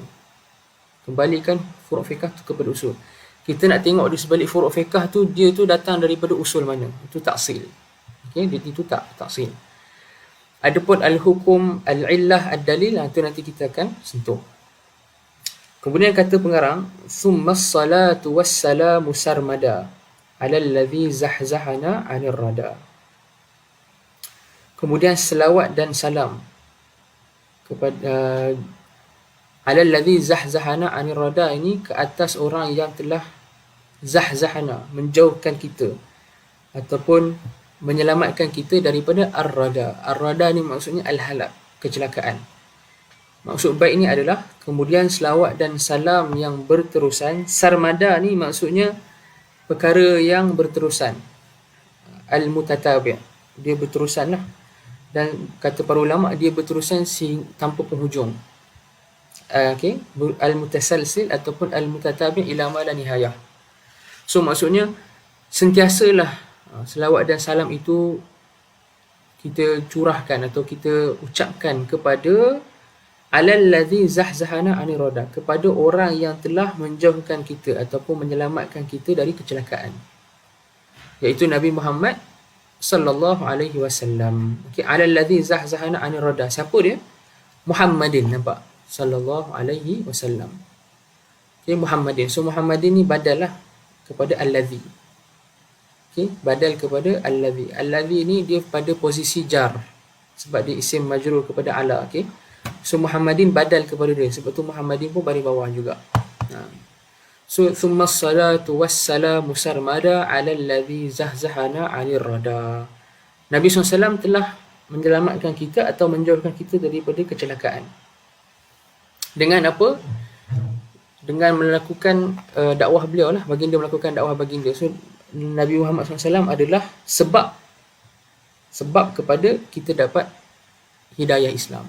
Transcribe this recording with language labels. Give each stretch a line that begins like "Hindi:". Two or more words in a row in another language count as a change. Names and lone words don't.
Malay: Kembalikan furuk fiqh tu kepada usul. Kita nak tengok di sebalik furuk fiqh tu, dia tu datang daripada usul mana. Itu taksil. Okey, itu taksil. Adapun
Arabic: الحكم، العلة، الدليل,
Malay: itu nanti kita akan sentuh. Kemudian kata pengarang,
Arabic: ثم الصلاة والسلام سرمدا على الذي زحزحنا عن الردى.
Malay: Kemudian selawat dan salam kepada
Arabic: على الذي زحزحنا عن الردى,
Malay: ini ke atas orang yang telah zahzahana, menjauhkan kita ataupun menyelamatkan kita daripada ar-rada. Ar-rada ni maksudnya al-halak, kecelakaan. Maksud baik ni adalah kemudian selawat dan salam yang berterusan. Sarmada ni maksudnya perkara yang berterusan. Al-mutatabi', dia berterusan lah. Dan kata para ulama, dia berterusan tanpa penghujung.
Arabic: Okay? Al-mutasalsil ataupun المتتابع إلى ما لا نهاية.
Malay: So maksudnya sentiasalah selawat dan salam itu kita curahkan atau kita ucapkan kepada
Arabic: على الذي زحزحنا عن الردى,
Malay: kepada orang yang telah menjauhkan kita ataupun menyelamatkan kita dari kecelakaan, iaitu Nabi Muhammad
Arabic: صلى الله عليه وسلم.
Malay: Okey,
Arabic: على الذي زحزحنا عن الردى.
Malay: Siapa dia? Muhammadin, nampak?
Arabic: صلى الله عليه وسلم.
Malay: Okey, Muhammadin. So Muhammadin ni badal lah kepada alladzi. Okey, badal kepada alladzi. Alladzi ni dia pada posisi jar sebab dia
Arabic: اسم مجرور
Malay: kepada ala. Okey, so Muhammadin badal kepada dia, sebab tu Muhammadin pun baris bawah juga.
Arabic: So ثم الصلاة والسلام سرمدا على الذي زحزحنا عن الردى.
Malay: Nabi SAW telah menyelamatkan kita atau menjauhkan kita daripada kecelakaan. Dengan apa? Dengan melakukan dakwah beliau lah, baginda melakukan dakwah baginda. So Nabi Muhammad SAW adalah sebab kepada kita dapat hidayah Islam.